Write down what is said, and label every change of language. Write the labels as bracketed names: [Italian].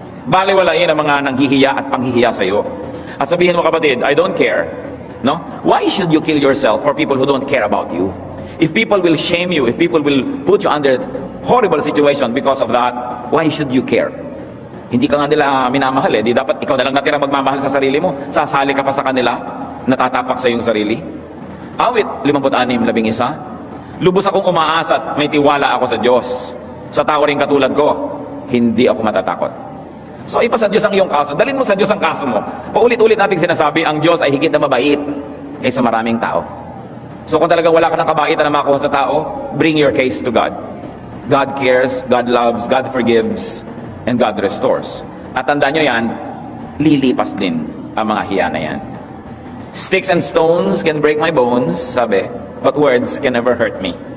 [Filipino] Baliwalain ang mga nanghihiya at panghihiya sa iyo. At sabihin mo, kapatid, [English] I don't care. [Filipino] No? [English] Why should you kill yourself for people who don't care about you? If people will shame you, if people will put you under horrible situation because of that, why should you care? [Filipino] Hindi ka nga nila minamahal eh. Di dapat ikaw na lang natirang magmamahal sa sarili mo. Sasali ka pa sa kanila, natatapak sa iyong sarili. Awit 56:11. Lubos akong umaasa at may tiwala ako sa Diyos. Sa tao rin katulad ko, hindi ako matatakot. So ipasa Diyos ang iyong kaso. Dalhin mo sa Diyos ang kaso mo. Paulit-ulit nating sinasabi, ang Diyos ay higit na mabait kaysa maraming tao. So kung talagang wala ka ng kabaitan na makuha sa tao, [English] bring your case to God. God cares, God loves, God forgives, and God restores. [Filipino] At tandaan nyo yan, lilipas din ang mga hiya na yan. [English] Sticks and stones can break my bones, [Filipino] sabi, [English] but words can never hurt me.